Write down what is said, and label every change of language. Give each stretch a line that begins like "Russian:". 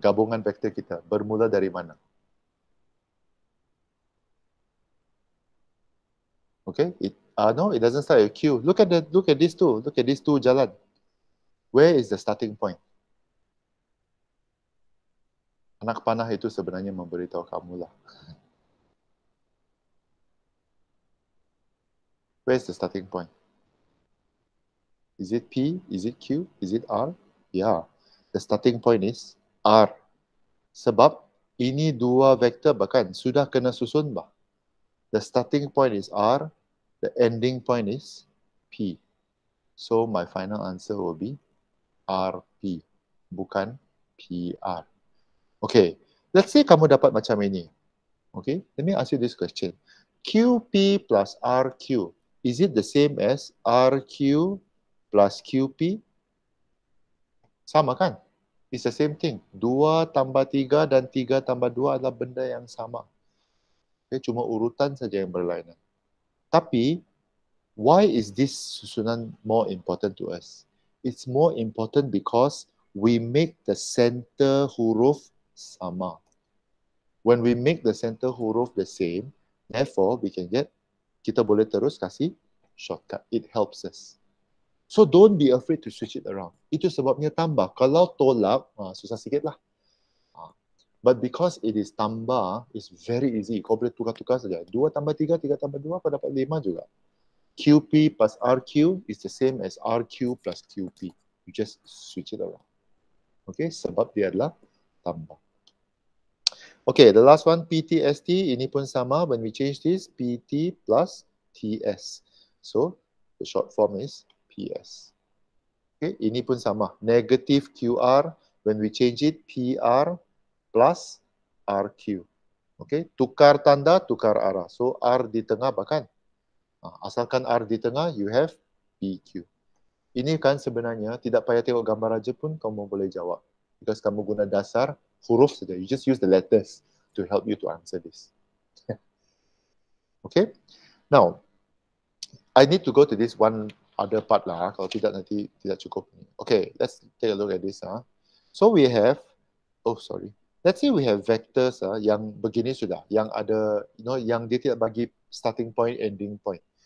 Malay: Gabungan vektor kita bermula dari mana?
English: Okay, no, it doesn't start with Q. Look at these two. Look at these two jalan. Where is the starting point?
Malay: Anak panah itu sebenarnya memberitahu kamu lah.
English: Where is the starting point? Is it P? Is it Q? Is it R? Yeah, the starting point is R.
Malay: Sebab ini dua vektor bahkan sudah kena susun bah.
English: The starting point is R, the ending point is P. So my final answer will be RP,
Malay: bukan PR.
English: Okay, let's say
Malay: kamu dapat macam ini.
English: Okay, let me ask you this question. QP plus RQ, is it the same as RQ plus QP?
Malay: Sama kan?
English: It's the same thing.
Malay: 2 tambah 3 dan 3 tambah 2 adalah benda yang sama. Okay, cuma urutan saja yang berlainan. Tapi,
English: why is this susunan more important to us? It's more important because we make the center huruf sama. When we make the center huruf the same, therefore we can get,
Malay: kita boleh terus kasih shortcut.
English: It helps us. So don't be afraid to switch it around.
Malay: Itu sebabnya tambah. Kalau tolak, susah sikit lah.
English: But because it is tambah, it's very easy.
Malay: Kau boleh tukar-tukar saja. 2 tambah 3, 3 tambah 2, kau dapat 5 juga.
English: QP plus RQ is the same as RQ plus QP. You just switch it around.
Malay: Okay, sebab dia adalah tambah.
English: Okay, the last one, PTST.
Malay: Ini pun sama.
English: When we change this, PT plus TS. So, the short form is PS. Okay,
Malay: ini pun sama.
English: Negative QR. When we change it, PR plus RQ.
Malay: Okay, tukar tanda, tukar arah. So, R di tengah bahkan. Asalkan R di tengah,
English: you have PQ.
Malay: Ini kan sebenarnya tidak payah tengok gambar aja pun kamu boleh jawab.
English: Because
Malay: kamu guna dasar huruf saja.
English: You just use the letters to help you to answer this. Okay. Now, I need to go to this one other part lah.
Malay: Kalau tidak nanti tidak cukup.
English: Okay, let's take a look at this. So we have, oh sorry. Let's say we have vectors
Malay: yang begini sudah, yang ada, yang dia tidak bagi
English: starting point, ending point.